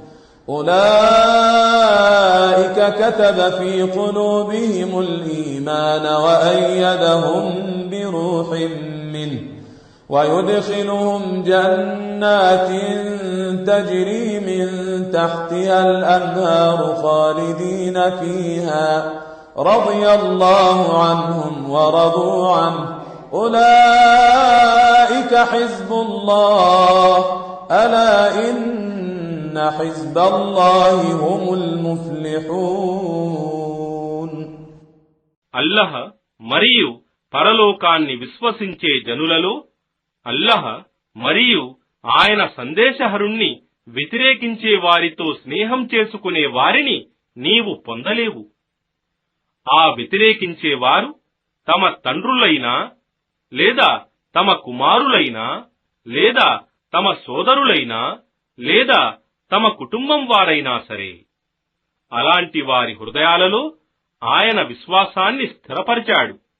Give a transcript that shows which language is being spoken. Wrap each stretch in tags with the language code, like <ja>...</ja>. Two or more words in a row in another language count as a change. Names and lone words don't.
<ar>أولئك كتب في قلوبهم الإيمان وأيدهم بروح منه ويدخلهم جنات تجري من تحتها الأنهار خالدين فيها رضي الله عنهم ورضوا عنه أولئك حزب الله ألا إن حزب الله هم المفلحون.</ar> <te>అల్లహ మరియు పరలోకాన్ని విశ్వసించే జనులలో అల్లహ మరియు ఆయన సందేశహరుణ్ణి వ్యతిరేకించే వారితో స్నేహం చేసుకునే వారిని నీవు పొందలేవు. ఆ వ్యతిరేకించేవారు తమ తండ్రులైనా లేదా తమ కుమారులైనా లేదా తమ సోదరులైనా లేదా తమ కుటుంబం వారైనా సరే, అలాంటి వారి హృదయాలలో ఆయన విశ్వాసాన్ని స్థిరపరిచాడు</te>